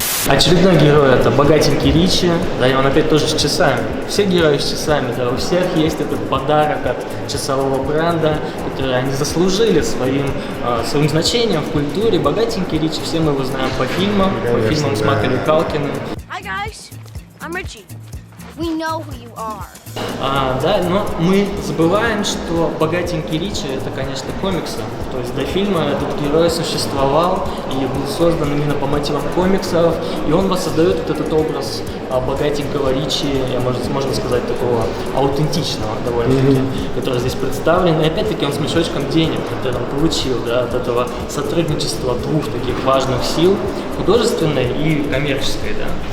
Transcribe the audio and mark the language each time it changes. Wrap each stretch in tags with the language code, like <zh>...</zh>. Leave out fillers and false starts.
<ru>Очередной герой — это богатенький Ричи, да, и он опять тоже с часами. Все герои с часами, да, у всех есть этот подарок от часового бренда, который они заслужили своим значением в культуре. Богатенький Ричи, все мы его знаем по фильмам, с Маколей Калкиным.</ru> <en>Hi guys, I'm Richie. We know who you are.</en> <ru>Да, но мы забываем, что «Богатенький Ричи» — это, конечно, комиксы. То есть до фильма этот герой существовал и был создан именно по мотивам комиксов, и он воссоздает вот этот образ богатенького Ричи, можно сказать, такого аутентичного довольно-таки, который здесь представлен. И опять-таки он с мешочком денег, который он получил, да, от этого сотрудничества двух таких важных сил, художественной и коммерческой, да.</ru>